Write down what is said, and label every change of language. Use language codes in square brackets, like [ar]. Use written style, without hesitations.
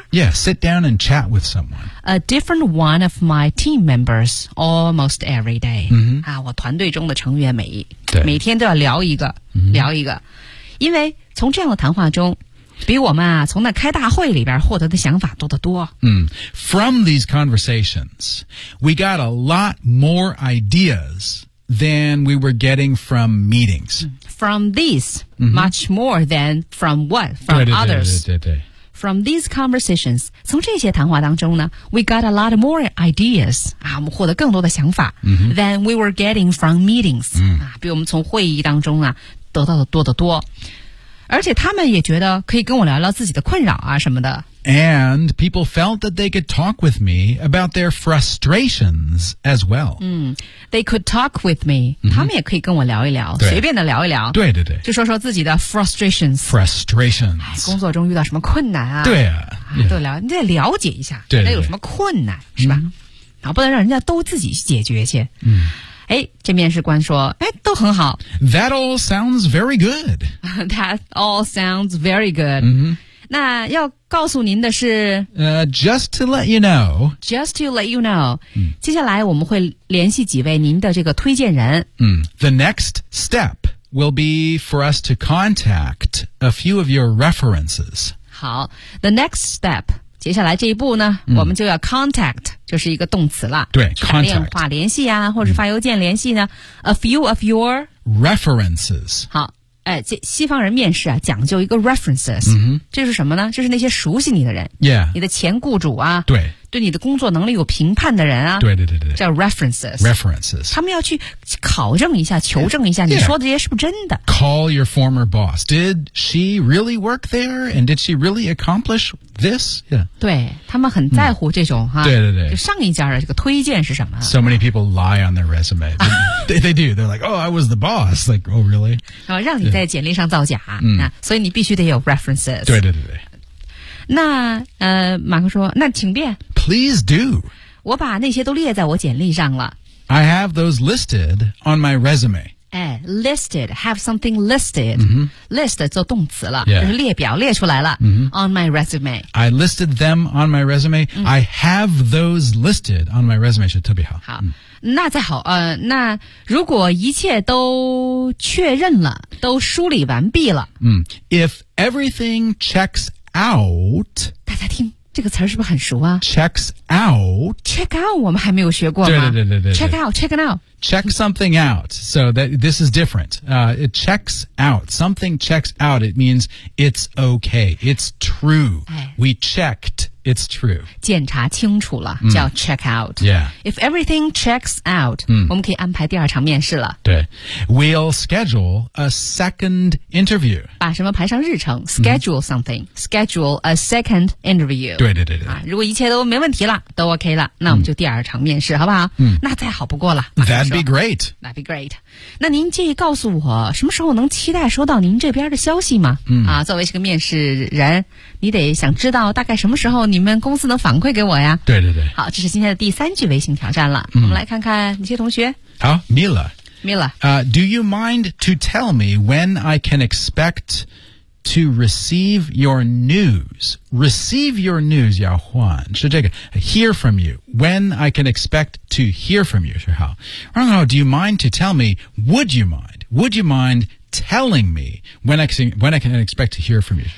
[en] Yeah, sit down and chat with someone. A different one of my team members almost every day.、 Mm-hmm. [zh] 啊、我团队中的成员每天都要聊一个聊一个因为从这样的谈话中比我们啊从那开大会里边获得的想法多得多、 [en] From these conversations we got a lot more ideas than we were getting from meetings、 From these、 mm-hmm. much more than from what from [zh] 对对对 [en] others [zh] 对对对对 [en] from these conversations [zh] 从这些谈话当中呢 [en] we got a lot more ideas、啊、 [zh] 我们获得更多的想法、 mm-hmm. [en] than we were getting from meetings、 [zh] 比我们从会议当中啊得到的多得多而且他们也觉得可以跟我聊聊自己的困扰啊什么的。 [en] And people felt that they could talk with me about their frustrations as well. They could talk with me.、Mm-hmm. [zh] 他们也可以跟我聊一聊，随便的聊一聊。对对对，就说说自己的 frustrations。 [en] Frustrations、哎。 [zh] 工作中遇到什么困难啊？对啊，啊都聊，你得了解一下，对对对，人家有什么困难是吧？然后不能让人家都自己解决去。嗯。哎，这面试官说，哎，都很好。 [en] That all sounds very good. That all sounds very good.、 Mm-hmm. [zh] 那要告诉您的是、 [en] just to let you know. Just to let you know.、Mm-hmm. [zh] 接下来我们会联系几位您的这个推荐人。 [en] The next step will be for us to contact a few of your references. [zh] 好 , [en] the next step. [zh] 接下来这一步呢、我们就要 contact 就是一个动词了对 contact 电话联系啊或者发邮件联系呢、 [en] a few of your references [zh] 好、哎、西方人面试啊讲究一个 references、 mm-hmm. 这是什么呢就是那些熟悉你的人、 yeah. 你的前雇主啊对对你的工作能力有评判的人啊对对对对叫 references [en] references [zh] 他们要去考证一下求证一下、 yeah. 你说的这些是不是真的 [en] call your former boss did she really work there and did she really accomplish this、yeah. [zh] 对他们很在乎这种、对对对就上一家的这个推荐是什么 [en] so many people lie on their resume they do they're like oh I was the boss like oh really [zh] 然后让你在简历上造假、yeah. 所以你必须得有 references 对对对对那马克说那请便 [en] Please do [zh] 我把那些都列在我简历上了 [en] I have those listed on my resume 哎 listed have something listed、 mm-hmm. [zh] list 做动词了、 yeah. 就是列表列出来了、 mm-hmm. [en] on my resume I listed them on my resume、I have those listed on my resume [zh] 是特别好好、那再好那如果一切都确认了都梳理完毕了、 [en] If everything checks outOut, [zh] 大家听这个词是不是很熟啊 [en] checks out [zh] check out 我们还没有学过吗对对对对对 [en] check out check it out check something out so that this is different、it checks out something checks out it means it's okay it's true、哎、 we checked it's true [zh] 检查清楚了叫 check out、 yeah. [en] if everything checks out、 [zh] 我们可以安排第二场面试了 [en] 对 we'll schedule a second interview [zh] 把什么排上日程 [en] schedule something schedule a second interview [zh] 对对对对、如果一切都没问题了都 OK 了那我们就第二场面试、好不好、那再好不过了 [en] That'd be great. That'd be great. [zh] 那您介意告诉我什么时候能期待收到您这边的消息吗、作为这个面试人你得想知道大概什么时候你们公司能反馈给我呀对对对好这是今天的第三句微信挑战了、我们来看看哪些同学好 Mila Mila、 [en] Do you mind to tell me when I can expect to receive your news Receive your news [zh] 要换是这个 [en] Hear from you When I can expect to hear from you [zh] 是好然后 [en] Do you mind to tell me Would you mind Would you mindTelling me when I can expect to hear from you.